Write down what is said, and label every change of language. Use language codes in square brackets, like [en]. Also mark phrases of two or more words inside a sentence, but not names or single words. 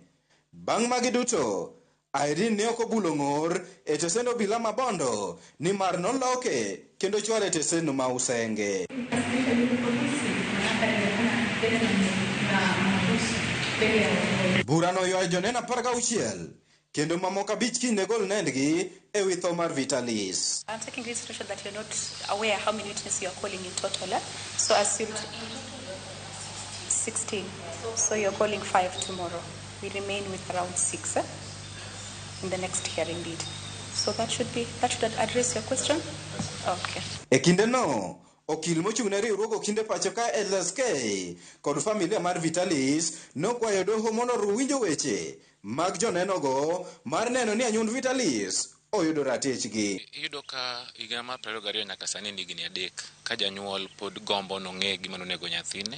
[luo] Bang' magi duto, Irene ne ok obulo ng'or e tesend obila ma Bondo nimar noloke kendo chware e tesendno ma Usenge. Burano ywayo joneno 16 kendo mamoko 5 kiny ne gol nendgi e wi tho mar Vitalis. [en] I'm taking this situation that you're not aware how many witnesses you are calling in total. So assumed 16. So you're calling 5 tomorrow. We remain with around 6 in the next hearing deed. So that should address your question. Okay. [luo] E kinde no, okil mochung' ne riwruok kinde pacho ka LSK kod familia mar Vitalis nokwayo doho mondo winjo weche mag joneno go mar neno ni anyuond Vitalis oyudo ratechgi. Iyudo ka higa mar 22 nyaka sani nigi ni 3 ka janyuol pod gombo nong'e gima nonego nyathine.